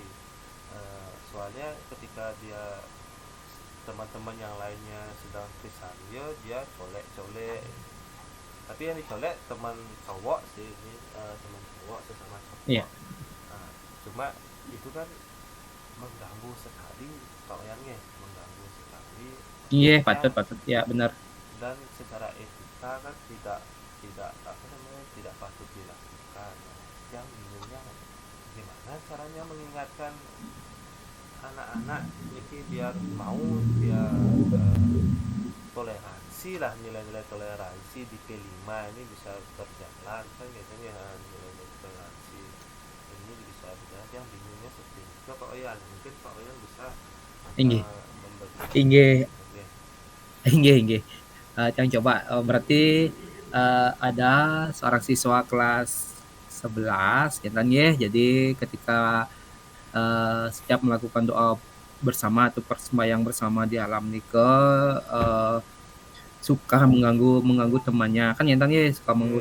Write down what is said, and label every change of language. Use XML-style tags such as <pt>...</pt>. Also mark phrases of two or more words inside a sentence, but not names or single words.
<id>Soalnya ketika dia teman-teman yang lainnya sedang krisannya, dia colek-colek, tapi yang dicolek teman cowok sih ini, teman cowok sesama Iya. cowok. Nah, cuma itu kan mengganggu sekali Pak Oyannya, mengganggu sekali Inggih, ya, patut patut. Ya, benar. dan secara etika kan tidak tidak apa namanya, tidak patut dilakukan. Yang bingungnya gimana caranya mengingatkan anak-anak ini biar mau dia toleransi lah, nilai-nilai toleransi di P5 ini bisa berjalan kan gitu ya, nilai-nilai toleransi ini bisa berjalan. Yang bingungnya seperti itu Pak Oyan, mungkin Pak Oyan bisa Inggih. memberikan Inggih, oke.</id> <ban>inggih, inggih.</ban> <id>Yang coba berarti ada seorang siswa kelas 11 gitu kan ya. Jadi ketika setiap melakukan doa bersama atau persembahyang bersama di alam nikah suka mengganggu mengganggu temannya kan ya suka mengganggu</id>